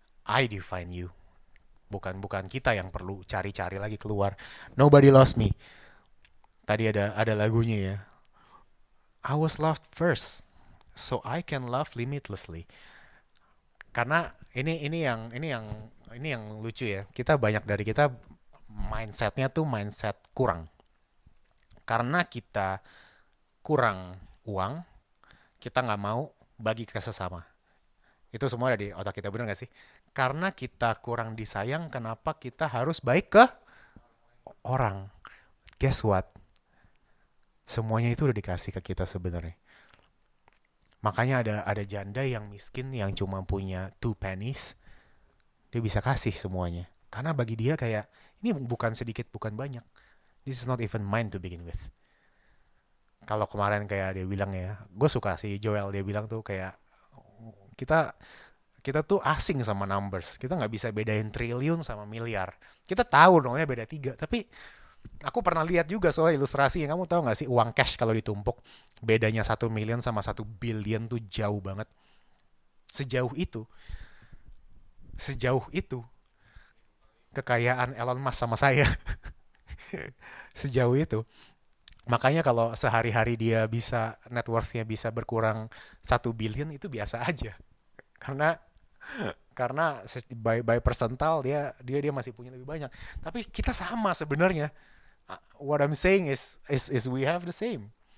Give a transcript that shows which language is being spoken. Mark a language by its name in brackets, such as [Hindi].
[English] I define you. [Indonesian] Bukan kita yang perlu cari-cari lagi keluar. [English] Nobody lost me. [Indonesian] Tadi ada lagunya ya. [English] I was loved first, so I can love limitlessly. [Indonesian] Karena ini yang lucu ya. Banyak dari kita mindsetnya tuh mindset kurang. Karena kita kurang uang, kita nggak mau bagi ke sesama. Itu semua ada di otak kita, bener nggak sih? Karena kita kurang disayang, kenapa kita harus baik ke orang? [English] Guess what? [Indonesian] Semuanya itu udah dikasih ke kita sebenarnya. Makanya ada janda yang miskin yang cuma punya 2 pennies, dia bisa kasih semuanya. Karena bagi dia kayak, ini bukan sedikit, bukan banyak. [English] This is not even mine to begin with. [Indonesian] Kalau kemarin kayak dia bilang ya, gue suka si Joel, dia bilang tuh kayak, kita kita tuh asing sama numbers. Kita nggak bisa bedain triliun sama miliar. Kita tahu dong ya beda 3, tapi aku pernah lihat juga soal ilustrasi yang kamu tahu nggak sih, uang cash kalau ditumpuk bedanya 1 million sama 1 billion tuh jauh banget. Sejauh itu, sejauh itu kekayaan Elon Musk sama saya. Sejauh itu. Makanya kalau sehari-hari dia bisa net worth-nya bisa berkurang 1 billion itu biasa aja. Karena karena by persental dia masih punya lebih banyak. Tapi kita sama sebenarnya. [English] What I'm saying is we have the same.